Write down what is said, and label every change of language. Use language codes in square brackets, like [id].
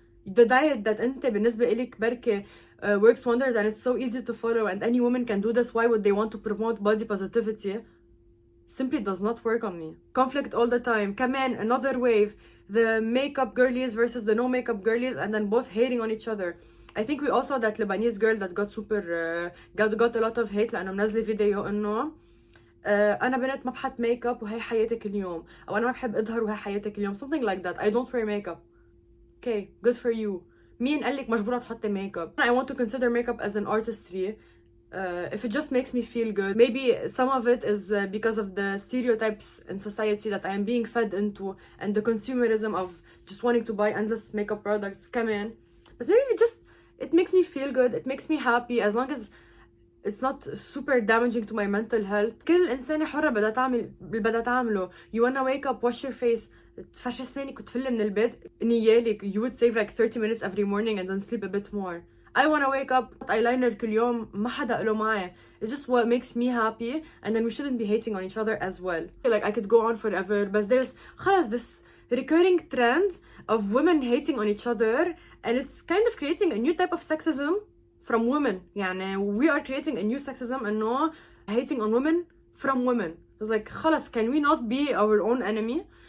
[en] The diet that [ar] انت بالنسبة إلك بركة [en] works wonders and it's so easy to follow and any woman can do this, why would they want to promote body positivity? Simply does not work on me. Conflict all the time. كمان another wave, the makeup girlies versus the no makeup girlies, and then both hating on each other. I think we also that Lebanese girl that got got a lot of hate [ar] لأنه منزلة فيديو إنه أنا بنت ما بحط makeup وهي حياتك اليوم، أو أنا ما بحب أظهر وهي حياتك اليوم, [en] something like that. I don't wear makeup. Okay, good for you. [ar] مين قال لك مجبورة تحطي makeup? [en] I want to consider makeup as an artistry. If it just makes me feel good. Maybe some of it is because of the stereotypes in society that I am being fed into and the consumerism of just wanting to buy endless makeup products come in. But maybe it makes me feel good, it makes me happy, as long as it's not super damaging to my mental health. [ar] كل إنسانة حرة بدها تعمل اللي بدها تعمله. [en] You wanna wake up, wash your face, [ar] تفرش أسنانك وتفل من البيت, [en] نيالك, you would save like 30 minutes every morning and then sleep a bit more. I wanna wake up, eyeliner [ar] كل يوم, ما حدا قاله معي. [en] It's just what makes me happy, and then we shouldn't be hating on each other as well. Like, I could go on forever, but there's خلاص this recurring trend of women hating on each other, and it's kind of creating a new type of sexism from women. يعني we are creating a new sexism إنه hating on women from women. It's like خلاص, can we not be our own enemy?